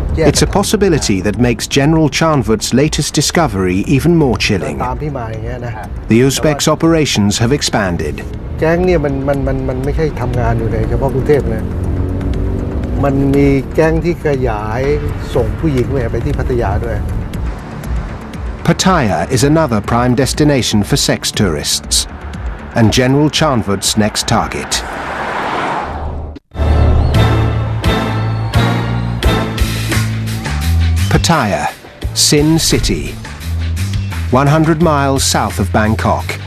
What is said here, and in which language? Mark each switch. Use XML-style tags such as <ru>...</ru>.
<en>It's a possibility that makes General Chanvut's latest discovery even more chilling. The Uzbeks' operations have expanded.</en> <th>แก๊งเนี่ยมันไม่ใช่ทำงานอยู่ในเฉพาะกรุงเทพนะมันมีแก๊งที่ขยายส่งผู้หญิงไปที่พัทยาด้วย</th> <en>Pattaya is another prime destination for sex tourists, and General Chanvut's next target. Pattaya, Sin City, 100 miles south of Bangkok.</en>